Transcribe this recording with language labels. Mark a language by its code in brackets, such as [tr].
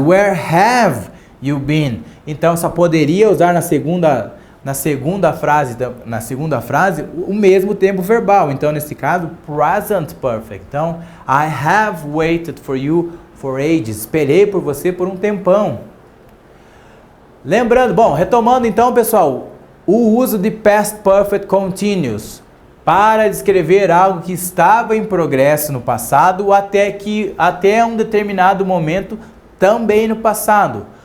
[en] Where have you been? [pt] Então só poderia usar na segunda frase o mesmo tempo verbal. Então nesse caso present perfect. Então [en] I have waited for you for ages. [pt] Esperei por você por um tempão. Lembrando, retomando então, pessoal, o uso de past perfect continuous para descrever algo que estava em progresso no passado até um determinado momento também no passado.